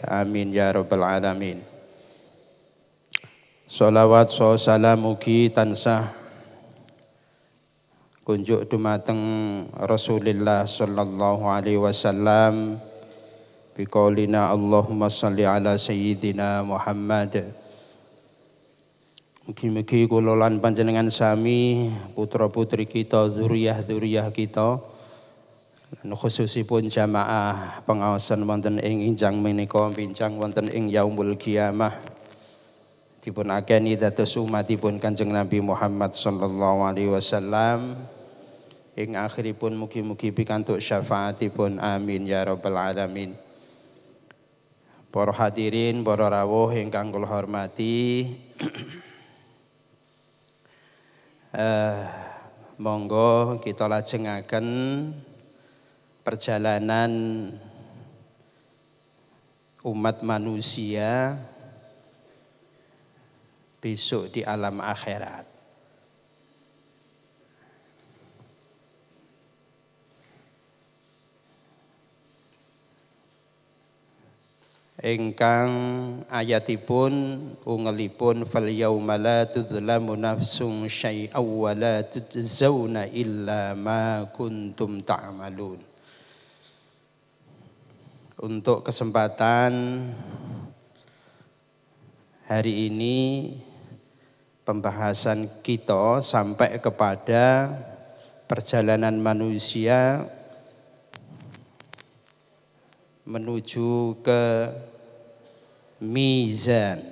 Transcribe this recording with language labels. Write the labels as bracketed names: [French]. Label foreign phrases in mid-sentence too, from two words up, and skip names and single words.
[Arabic] آمين يا رب العالمين. [Javanese] Sholawat salam mugi tansah kunjuk dumateng Rasulullah [Arabic] صلى الله عليه وسلم بقولنا اللهم صل على سيدنا محمد. [Javanese] Mugi-mugi kula lan panjenengan sami, putra-putri kita, zuriyah-zuriyah kita, lan khususipun jamaah pengaosan wonten ing injang menika bincang wonten ing [Arabic] يوم القيامة [Javanese] dipun akeni dados umatipun Kanjeng Nabi Muhammad [Arabic] صلى الله عليه وسلم. [Javanese] Ing akhiripun mugi-mugi pikantuk syafaatipun. [Arabic] آمين يا رب العالمين. [Javanese] Para hadirin, para rawuh ingkang kula hormati, monggo kita lajengaken [Indonesian] perjalanan umat manusia besok di alam akhirat. [Javanese] Ingkang ayatipun ungelipun [Arabic] فاليوم لا تظلم نفس شيئا ولا تجزون إلا ما كنتم تعملون. [Indonesian] Untuk kesempatan hari ini pembahasan kita sampai kepada perjalanan manusia menuju ke mizan.